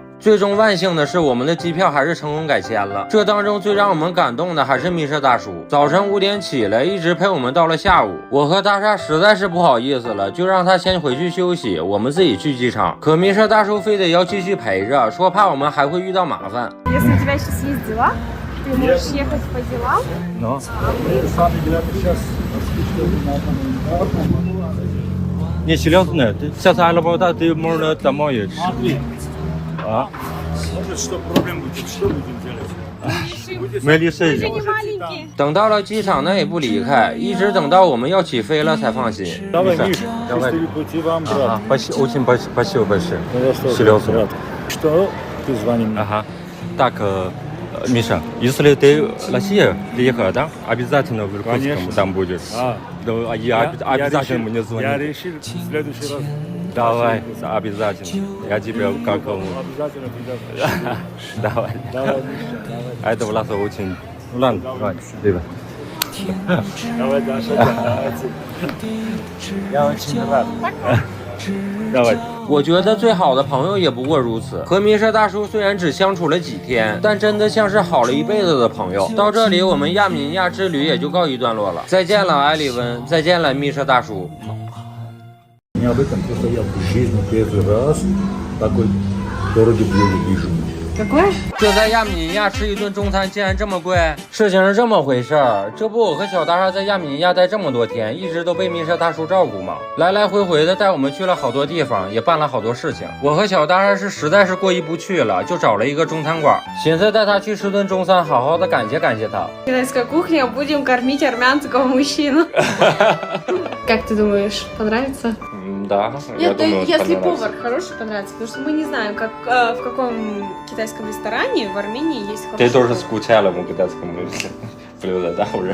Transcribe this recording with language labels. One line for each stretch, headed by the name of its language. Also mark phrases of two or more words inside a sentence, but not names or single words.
Chinese: 最终万幸的是，我们的机票还是成功改签了。这当中最让我们感动的还是米莎大叔，早晨5点起来，一直陪我们到了下午。我和大厦实在是不好意思了，就让他先回去休息，我们自己去机场。可米莎大叔非得要继续陪着，说怕我们还会遇到麻烦。
Russian: Если у тебя сейчас есть дела, ты можешь ехать по делам. Но. Не серьезно, ты сейчас работа, ты можно домой идти. А? Что проблем будет? Что будем делать? Мы решили.
Chinese: 等到了机场，那也不离开，一直等到我们要起飞了才放心。
Russian: Давай, Миша, счастливый пути вам, брат. Очень спасибо большое. Серьезно. Что ты звонил? Ага. Так, Миша, если ты в Россию приехал, да, обязательно в Иркутском там будешь. Да, я обязательно мне звони. Я решил в следующий раз. Давай, обязательно. Я тебе как... Обязательно придешь. Давай. Давай, Миша, давай. Это Власа очень... Ладно, давай. Давай, Даша. Я очень рад. Давай.
Chinese: 我觉得最好的朋友也不过如此。和米莎大叔虽然只相处了几天，但真的像是好了一辈子的朋友。到这里，我们亚米尼亚之旅也就告一段落了。再见了，埃里温，再见了，米莎大叔。
Russian: Я об этом просто я в жизни первый раз такой дорогой вижу.
Chinese: 这在亚米尼亚吃一顿中餐竟然这么贵？事情是这么回事儿，这不我和小大厦在亚米尼亚待这么多天，一直都被米莎大叔照顾吗？来来回回的带我们去了好多地方，也办了好多事情。我和小大厦是实在是过意不去了，就找了一个中餐馆，寻思带他去吃顿中餐，好好的感谢他。
Russian: Китайская кухня, будем кормить армянского мужчину. Как ты думаешь, понравится? Да, я Нет, думаю, если понравится. повар хороший, понравится, потому что мы не знаем, как в каком китайском ресторане в Армении есть хороший. Ты тоже скучала по китайскому блюду, да, уже?